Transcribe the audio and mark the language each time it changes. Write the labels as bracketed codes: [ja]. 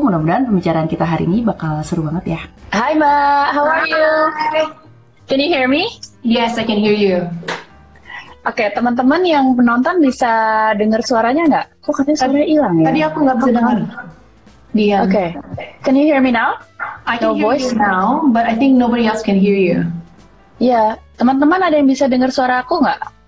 [id] Mudah-mudahan pembicaraan kita hari ini bakal seru banget ya. [en] Hi Mbak, how are you? Can you hear me? Yes, I can hear you. [id] Oke, teman-teman yang menonton bisa dengar suaranya nggak? Kok katanya suaranya hilang ya? Tadi aku nggak bisa dengar. Dian. [en] Oke, can you hear me now? I can hear you now, but I think nobody else can hear you. [id] Iya, teman-teman ada yang bisa dengar suara aku nggak?